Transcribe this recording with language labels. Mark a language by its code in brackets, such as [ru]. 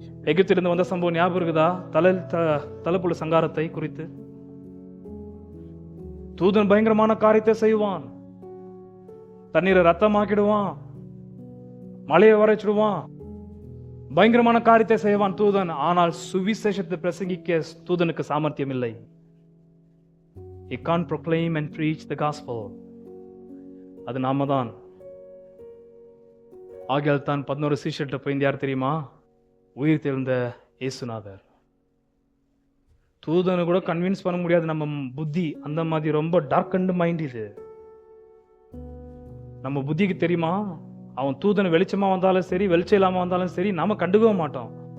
[ta] எகிப்திலிருந்து வந்த சம்பவம் ஞாபகம் இருக்குதா? தலைப்புள்ள சங்காரத்தை குறித்து தூதன் பயங்கரமான காரியத்தை செய்வான். தண்ணீரை ரத்தமாக்கிடுவான், மலையை வரைச்சிடுவான், பயங்கரமான காரியத்தை செய்வான் தூதன். ஆனால் சுவிசேஷத்தை பிரசங்கிக்க தூதனுக்கு சாமர்த்தியம் இல்லை. [en] He can't proclaim and preach the gospel. [ta] அது நாம தான். ஆகையால் தான் 11 சீஷர்கிட்ட போய் யார் தெரியுமா? உயிர் தெழுந்த இயேசுநாதர். தூதனை கூட கன்வின்ஸ் பண்ண முடியாது நம்ம புத்தி. அந்த மாதிரி ரொம்ப டார்க் அண்ட் மைண்ட் இது. நம்ம புத்திக்கு தெரியுமா, அவன் தூதனை வெளிச்சமா வந்தாலும் சரி, வெளிச்சம் இல்லாம வந்தாலும் சரி, நாம கண்டுக்கவே மாட்டோம்.